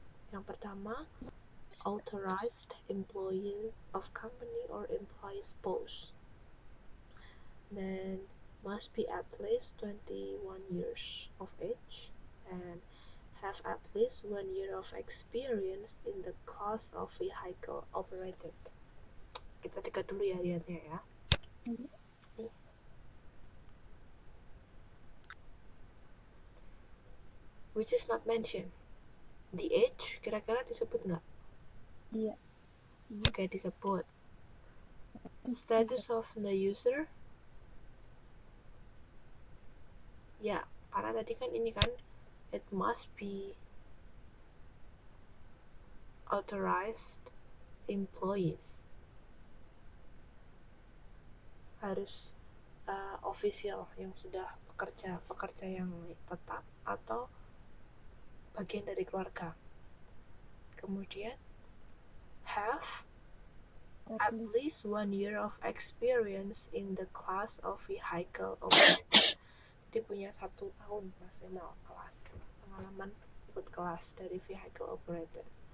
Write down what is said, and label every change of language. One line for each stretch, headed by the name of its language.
Indonesian: Yang pertama,
English: authorized employee of company or employee spouse. Then must be at least 21 years of age and have at least 1 year of experience in the class of vehicle operated.
Indonesian: Kita tiga dulu ya lihatnya ya. Nih.
English: Which is not mentioned. The age
Indonesian: kira-kira disebut nggak? Iya. Oke, disebut.
English: Status of the user.
Indonesian: Ya, karena tadi kan ini kan
English: it must be authorized employees.
Indonesian: Harus official yang sudah pekerja yang tetap atau bagian dari keluarga. Kemudian
English: have at least 1 year of experience in the class of vehicle operated.
Indonesian: Jadi punya 1 tahun maksimal pengalaman ikut kelas dari
English: vehicle operated.